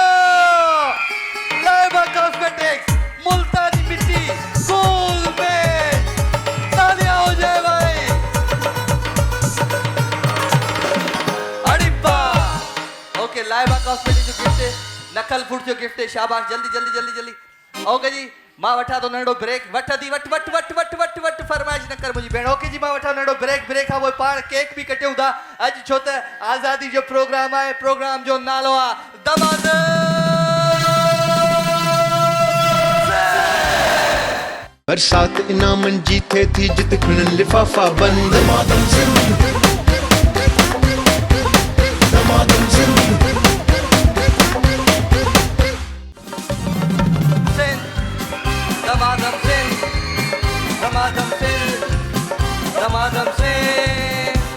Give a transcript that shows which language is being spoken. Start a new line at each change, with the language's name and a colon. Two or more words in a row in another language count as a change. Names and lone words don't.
Urdu: لائبہ کاسمیٹکس ملتانی مٹی کول میں تالیاں ہو جائے بھائی. अड़िप्पा। اوکے، لائبہ کاسمیٹکس جو گفٹ ہے، نقل فوڈ جو گفٹ ہے، شاباش۔ جلدی جلدی جلدی جلدی.
Sindhi: ओके जी, मां वठा तो नंढो ब्रेक। वठ दी वट वट वट वट वट वट फरमाइश न कर मुंहिंजी भेण। ओके जी, मां वठा नंढो ब्रेक। ब्रेक खां पोइ पाण केक बि कटियूं था अॼु, छो त आज़ादी जो प्रोग्राम आहे। प्रोग्राम जो नालो आहे दमादम। बरसात इनामन जी थे थी जित खिणन लिफाफा बंद। दमादम सिंध, दमादम सिंध, दमादम सिंह, दमादम सिंह, दमादम सिंह।